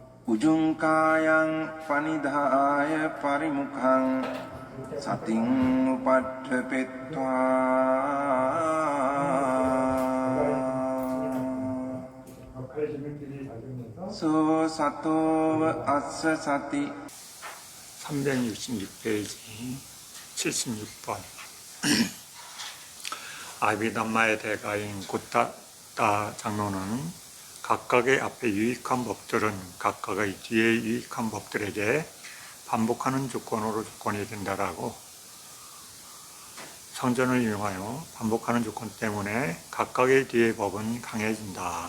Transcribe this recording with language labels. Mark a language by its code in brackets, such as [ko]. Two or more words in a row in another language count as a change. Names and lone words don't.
[pi] උජුංකායං පනිදාය පරිමුඛං සතින් උපට්ඨපෙත්වා සෝ සතෝව අස්ස සති [ko] 366페이지 76번 아비담마의 대가인 고타타 장로는 각각의 앞에 유익한 법들은 각각의 뒤에 유익한 법들에게 반복하는 조건으로 조건이 된다라고 성전을 이용하여 반복하는 조건 때문에 각각의 뒤의 법은 강해진다.